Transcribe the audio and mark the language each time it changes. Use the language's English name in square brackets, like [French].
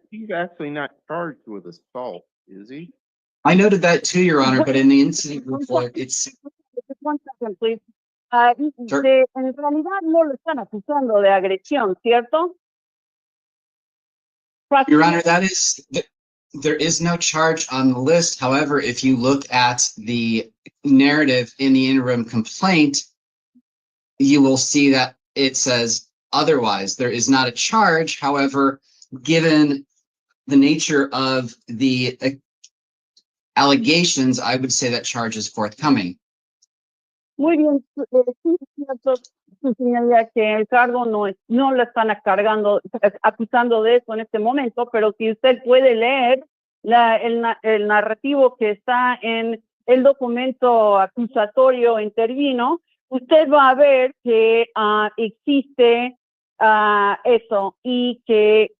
[English] He's actually not charged with assault, is he? I noted that too, Your Honor, but in the incident report, it's. One second, please. Sure. [Spanish] En realidad no lo están acusando de agresión, ¿cierto? [English] Your Honor, there is no charge on the list. However, if you look at the narrative in the interim complaint, you will see that it says otherwise. There is not a charge. However, given the nature of the allegations, I would say that charge is forthcoming. [Spanish] Muy bien, sí, es cierto, su señoría, que el cargo no lo están acusando de eso en este momento, pero si usted puede leer el narrativo que está en el documento acusatorio intervino, usted va a ver que existe eso y que